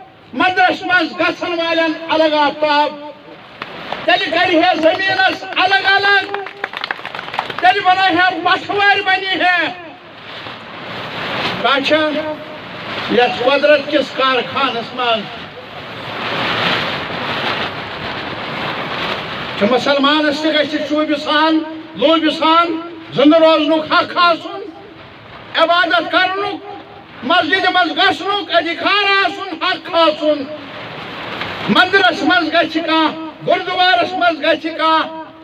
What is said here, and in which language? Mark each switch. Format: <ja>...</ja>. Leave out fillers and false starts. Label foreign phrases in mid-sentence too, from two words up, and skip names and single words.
<ks>مدرس مز گھن والن الگ آفتاب تیل کر زمینس الگ الگ تیل بنا ہے پٹھوار بنی ہے بادشاہ یس قدرت کس کارخانس مز مسلمانس تہ شوبہ سان لوبہ سان زندہ روزن حق آسن عبادت کرن مسجد مز گھنک ادھیکار آسن حق آسن مندرس مز گژھِ کانٛہہ گردوارس مز گژھِ کانٛہہ</ks>